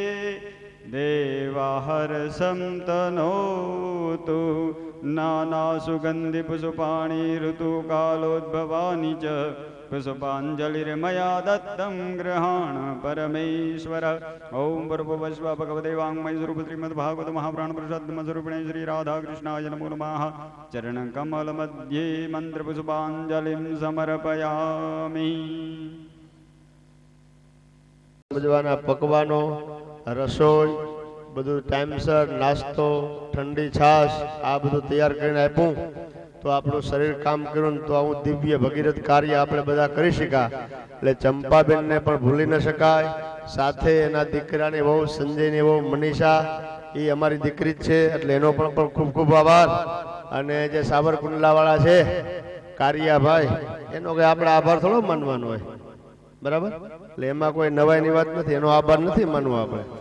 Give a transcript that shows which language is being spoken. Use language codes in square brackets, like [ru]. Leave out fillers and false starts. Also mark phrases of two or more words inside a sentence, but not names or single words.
[sa] देवाहर्षं तनोतु नानासुगन्धिपुष्पाणि ऋतुकालोद्भवानि च पुष्पाञ्जलिर्मया दत्तं गृहाण परमेश्वर ॐ भूर्भुवस्व भगवते वाङ्मयस्वरूप श्रीमद्भागवत महापुराणपुरुषोत्तमस्वरूपिणे श्रीराधाकृष्णाय नमो नमः चरणकमलमध्ये मन्त्रपुष्पाञ्जलिं समर्पयामि [gu] સમજવાના પકવાનો રસોઈ બધું ટાઈમસર નાસ્તો ઠંડી છાશ આ બધું તૈયાર કરીને આપ્યું તો આપણું શરીર કામ કર્યું તો આવું દિવ્ય ભગીરથ કાર્ય આપણે બધા કરી શક્યા એટલે ચંપાબેનને પણ ભૂલી ન શકાય સાથે એના દીકરાની બહુ સંજયની બહુ મનીષા એ અમારી દીકરી જ છે એટલે એનો પણ ખૂબ ખૂબ આભાર અને જે સાબરકુંડલાવાળા છે કારિયાભાઈ એનો કંઈ આપણે આભાર થોડો માનવાનો હોય બરાબર એટલે એમાં કોઈ નવાઈની વાત નથી એનો આભાર નથી માનવો આપણે